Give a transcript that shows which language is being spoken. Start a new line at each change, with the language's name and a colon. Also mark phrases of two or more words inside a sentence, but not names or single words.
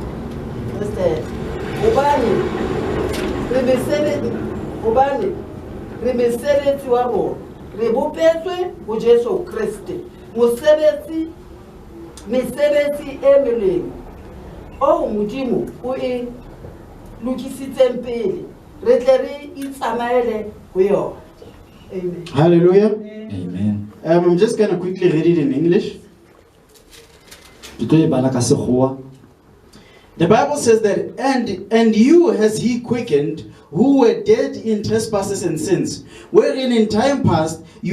Southern Sotho: hobane re mesebetsi wa rona re bopetswe ho Jesu Kriste mesebetsi e melemo o Modimo o e lokisitseng pele re tle re itsamaele ho yona. Amen. Hallelujah. Amen.
English: I'm just going to quickly read it in English. The Bible says that, and you has he quickened, who were dead in trespasses and sins, wherein in time past you